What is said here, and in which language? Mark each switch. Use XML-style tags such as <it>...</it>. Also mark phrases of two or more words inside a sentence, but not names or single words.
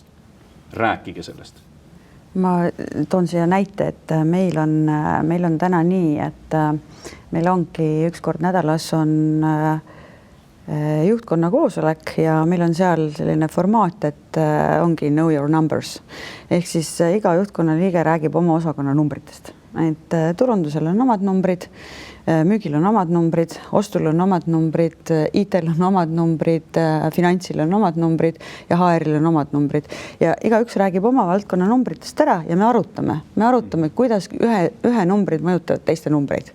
<et>Rääkige sellest. Ma toon siia näite, et meil on täna nii, et meil ongi 1 kord nädalas on juhtkonna koosolek ja meil on seal selline formaat, et ongi</et> <en>know your numbers.</en> <et>Ehk siis iga juhtkonna liige räägib oma osakonna numbritest. Et turundusel on omad numbrid, müügil on omad numbrid, ostul on omad numbrid, IT-l on omad numbrid, finantsil on omad numbrid ja HR-il on omad numbrid. Ja igaüks räägib oma valdkonna numbritest ära ja me arutame, kuidas ühe numbrid mõjutavad teiste numbreid.</et>